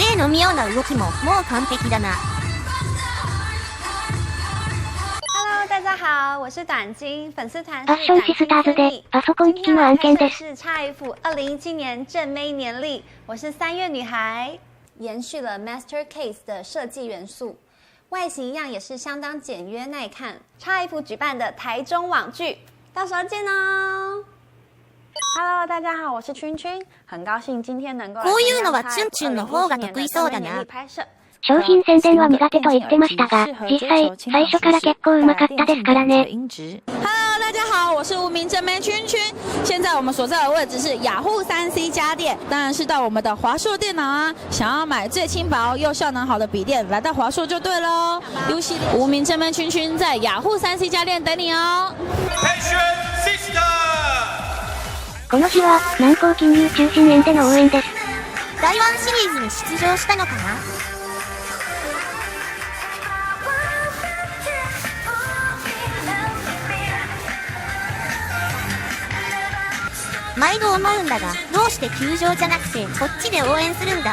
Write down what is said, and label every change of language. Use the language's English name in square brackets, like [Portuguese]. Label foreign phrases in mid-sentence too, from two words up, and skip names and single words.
[Japanese] 巧妙な動きももう完璧だな。 [Chinese] Hello， 大家好，我是短金，粉丝团 [Japanese] ファッションシスターズでパソコン機器の案件です。 [Chinese] 是 XF2017年正妹年历，我是3月女孩，延续了 Master Case 的设计元素，外形一样也是相当简约耐看。XF 举办的台中网剧，到时候见哦。Hello， 大家好，我是君君，很高兴今天能够来 [Japanese] こういうのはチュンチュンの方が得意そうだな。商品宣伝は苦手と言ってましたが、実際、最初から結構うまかったですからね。 [Chinese] Hello， 大家好，我是无名正妹君君。现在我们所在的位置是雅虎3C 家电，当然是到我们的华硕电脑啊。想要买最轻薄又效能好的笔电，来到华硕就对喽。无名正妹君君在雅虎3C 家電等你哦。 [Japanese] この日は、南高金融中心園での応援です。台湾シリーズに出場したのかな。毎度思うんだが、どうして球場じゃなくてこっちで応援するんだ。